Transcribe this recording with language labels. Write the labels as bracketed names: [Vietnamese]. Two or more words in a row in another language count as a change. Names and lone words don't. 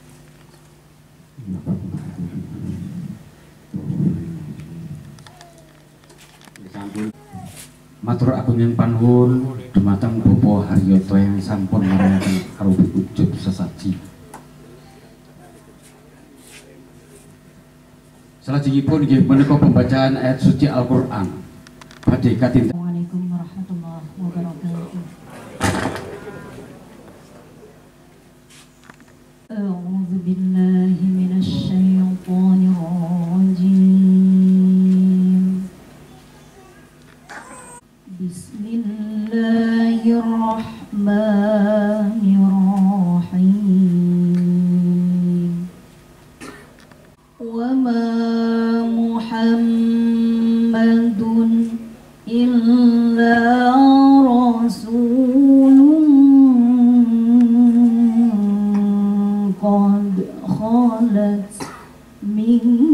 [Javanese] Matur agung panuwun dumateng Bapak Haryoto yang sampun marang arupi ujub sesaji. Salajengipun inggih menika pembacaan ayat suci Al-Qur'an. Badhe katinten. [Arabic] السلام عليكم ورحمة الله وبركاته. أعوذ بالله من الشيطان الرجيم. Bismillahirrahmanirrahim. وما محمد إلا رسول قد خلت من